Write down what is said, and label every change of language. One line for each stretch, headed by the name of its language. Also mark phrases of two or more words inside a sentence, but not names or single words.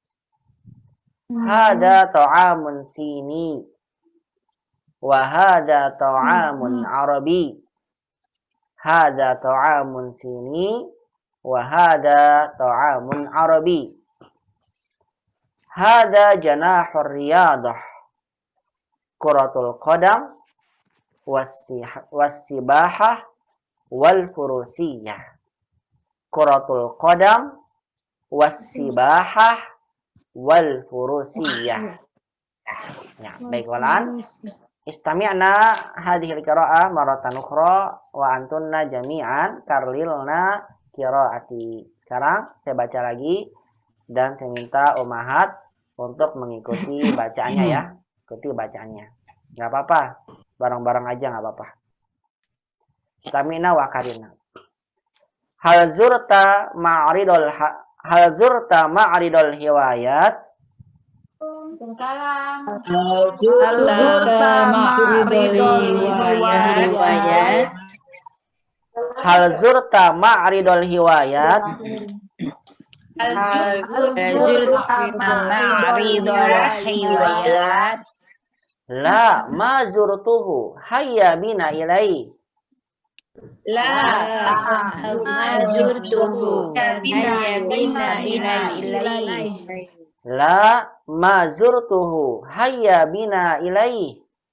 Arabic: هذا طعام صيني. وهذا طعام عربي. هذا طعام صيني وهذا طعام عربي. هذا جناح الرياضة. كرة القدم والسباحة والفروسية. كرة القدم والسباحة والفروسية.
Indonesian: Ya, baik
Arabic: والآن. استمعن هذه القراءة مرة أخرى وأنتن جميعا كررن قراءتي.
Indonesian: Sekarang saya baca lagi dan saya minta ummahat untuk mengikuti bacaannya ya. Ikuti bacaannya. Enggak apa-apa. Bareng-bareng aja enggak apa-apa.
Arabic: استمعن وكررن. هل زرت معرض الهوايات. هل زرت معرض الهوايات. لا ما زرته هيا بنا إليه. لا ما زرته هيا بنا إليه.